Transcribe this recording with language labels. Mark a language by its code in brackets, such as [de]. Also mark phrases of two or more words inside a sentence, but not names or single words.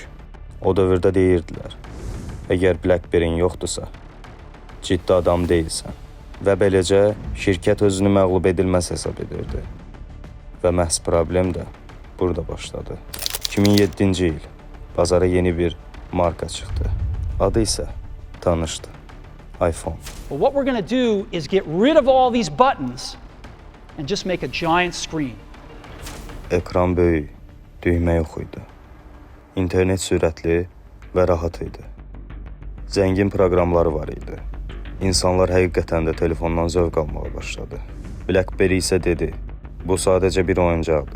[az] O dövrdə deyirdilər: əgər BlackBerry-in yoxdursa, ciddi adam deyilsən. Və beləcə şirkət özünü məğlub edilməz hesab edirdi. Və məhz problem də burada başladı. 2007-ci il bazara yeni bir marka çıxdı. Adı isə tanışdı: iPhone. [en] Well, what we're going to do is get rid of all these buttons and just make a giant screen. [az] Ekran böyük, düymə yox idi. İnternet sürətli və rahat idi. Zəngin proqramları var idi. İnsanlar həqiqətən də telefondan zövq almağa başladı. BlackBerry isə dedi: bu sadəcə bir oyuncaqdır.